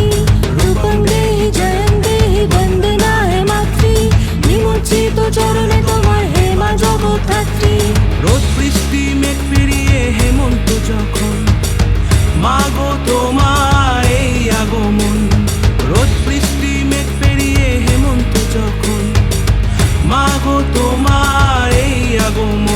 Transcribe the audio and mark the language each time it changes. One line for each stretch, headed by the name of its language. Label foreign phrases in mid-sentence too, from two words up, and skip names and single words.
Sanskrit: रूपं देहि जयं देहि
Bangla: বন্দনা হে মাতৃ, নিমজ্জিত চরণে তোমার হে মা জগদ্ধাত্রী। রোদ বৃষ্টি মেঘ পেরিয়ে হেমন্ত যখন, মাগো তোমার এই আগমন। রোদ বৃষ্টি মেঘ পেরিয়ে হেমন্ত যখন, মাগো তোমার এই আগমন।